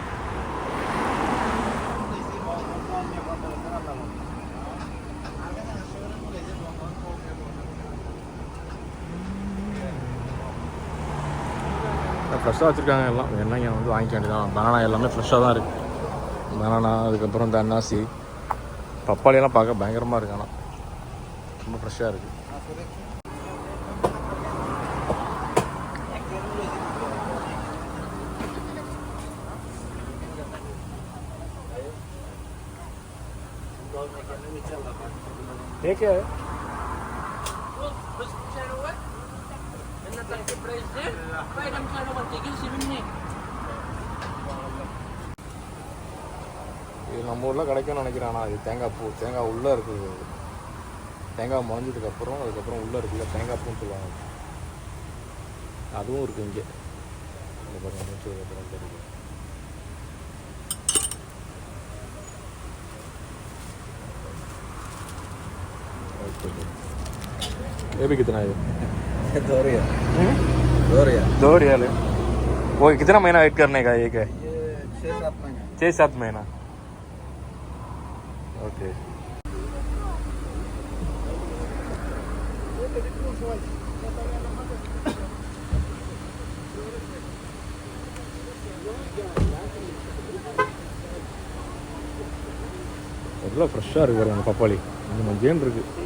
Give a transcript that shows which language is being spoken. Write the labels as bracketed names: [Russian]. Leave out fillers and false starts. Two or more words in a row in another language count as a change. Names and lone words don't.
[Tamil] ஃப்ரெஷ்ஷாக வச்சுருக்காங்க எல்லாம் வேணா இங்கே வந்து வாங்கிக்க வேண்டியதான் பனானா எல்லாமே ஃப்ரெஷ்ஷாக தான் இருக்குது பனானா அதுக்கப்புறம் இந்த அன்னாசி பப்பாளியெல்லாம் பார்க்க பயங்கரமாக இருக்கு ஆனால் ரொம்ப ஃப்ரெஷ்ஷாக இருக்குது [Hindi] ठीक है [Tamil] இது நம்ம ஊரில் கிடைக்கும்னு நினைக்கிறேன் ஆனால் அது தேங்காய் பூ தேங்காய் உள்ளே இருக்குது தேங்காய் முளைஞ்சதுக்கப்புறம் அதுக்கப்புறம் உள்ளே இருக்குல்ல தேங்காய் பூன்னு சொல்லுவாங்க அதுவும் இருக்குது இங்கே பாருங்கள் முடிச்சதுக்கப்புறம் தெரியுது [Hindi] ये भी कितना है ये 2 रियाल 2 रियाल है वो कितना महीना वेट करने का एक है ये 6-7 महीना 6-7 महीना ओके [Tamil] எவ்வளோ ஃப்ரெஷ்ஷாக இருக்குது பாருங்க பப்பாளி இது மஞ்சேன்னு இருக்குது